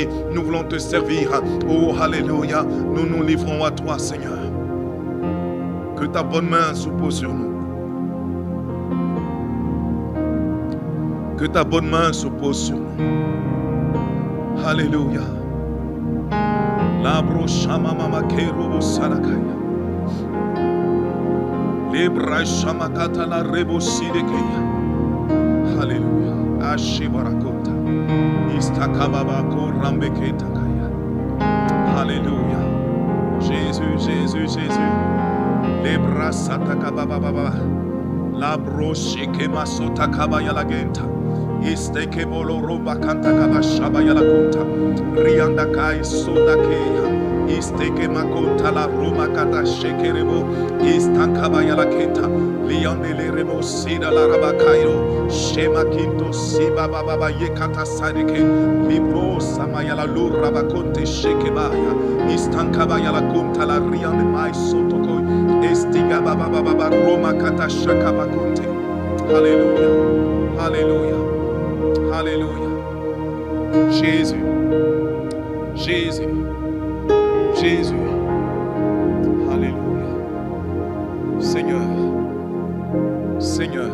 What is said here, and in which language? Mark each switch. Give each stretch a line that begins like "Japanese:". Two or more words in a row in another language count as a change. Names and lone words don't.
French: Nous voulons te servir. Oh, alléluia. Nous nous livrons à toi, Seigneur. Que ta bonne main se pose sur nous. Que ta bonne main se pose sur nous. Alléluia. Labro shama mama kerobo sarakaya. Lebra shama kata la rebo sidekeya. Alléluia. Ashibarakota. Istakababa korambeke takaya. Alléluia. Jésus, Jésus, Jésus. Lebra satakababa baba. Labro shikema sotakabaya la genta. Isteke bolo roba kanta kabashaba yala kunta rianda kai sodakeya isteke makonta la roma kata shekerebo istankaba yala kenta liande le remo sida la rabakairo shema kinto siba baba yekata sadeke libro sama yala lura bakonte shekebaya istankaba yala kunta la riande mai sotoko Estiga baba baba baba Roma kata shaka bakunte. Alléluia. Alléluia. Alléluia. Jésus. Jésus. Jésus. Alléluia. Seigneur. Seigneur.